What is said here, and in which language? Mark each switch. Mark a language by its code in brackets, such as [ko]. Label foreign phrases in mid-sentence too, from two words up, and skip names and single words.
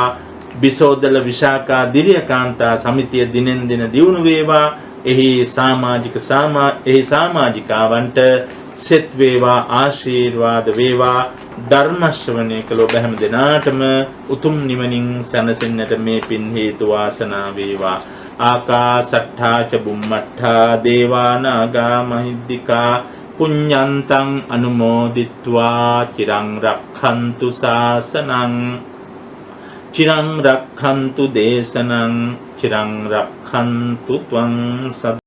[si] බිසෝදල විශාකා දිරිය කාන්තා සමිතිය දිනෙන් දින දියුණු වේවා. එහි සමාජිකාවන්ට සෙත් වේවා, ආශීර්වාද වේවා. ධර්ම ශ්‍රවණය කළ ඔබ හැම දෙනාටම උතුම් නිවනින් සැනසෙන්නට මේ පින් හේතු වාසනා වේවා. [pi] ආකාසට්ඨා ච බුම්මට්ඨා දේවා නාග මහිද්దికා පුඤ්ඤන්තං අනුමෝදිත්වා චිරං රක්ඛන්තු ශාසනං, චිරං රක්ඛන්තු දේශනං, චිරං රක්ඛන්තු ත්වං සදා.